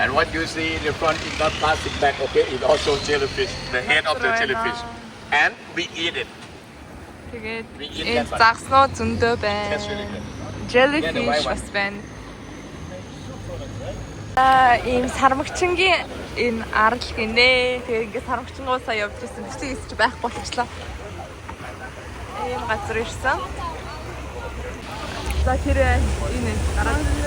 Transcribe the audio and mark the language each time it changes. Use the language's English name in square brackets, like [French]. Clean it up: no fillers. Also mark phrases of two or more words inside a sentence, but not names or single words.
[English] And what you see in the front is not plastic bag, okay? It's also jellyfish, the head of the jellyfish. And we eat it. [Mongolian] Тэгээд энэ загсноо зөндөө байна. Jellyfish бас байна. Ийм сармагчингийн энэ арал гинэ. Тэгээ ингээд сарамгчингуусаа явж ирсэн. Тэсийг эсч байхгүй болчихлоо. Ийм газар ирсэн. За тэр энэ гараад.